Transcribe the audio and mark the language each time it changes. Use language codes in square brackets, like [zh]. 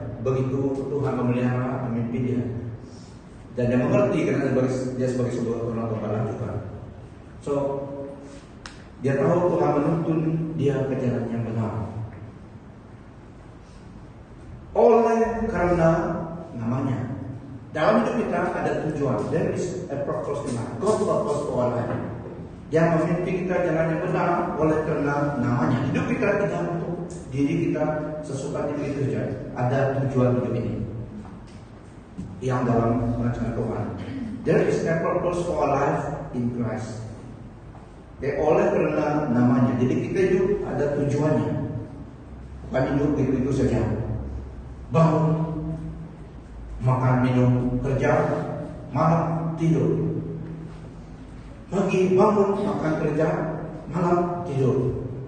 [id] Begitu Tuhan memelihara, memimpin dia. Dan dia mengerti karena dia sebagai sebuah orang gembala juga. So dia tahu Tuhan menuntun dia ke jalan yang benar. Oleh karena namanya. Dalam hidup kita ada tujuan. [en] There is a purpose in life. God purpose for our life. [id] Yang memimpin kita jalan yang benar oleh karena namanya. Hidup kita tidak untuk diri kita sesuka itu saja. Ada tujuan hidup ini yang dalam rencana Tuhan. [en] There is a purpose for our life in Christ. [id] Oleh karena namanya. Jadi kita hidup ada tujuannya. Bukan hidup itu saja. Bangun, makan, minum, kerja, malam, tidur. Pagi bangun, makan, kerja, malam, tidur.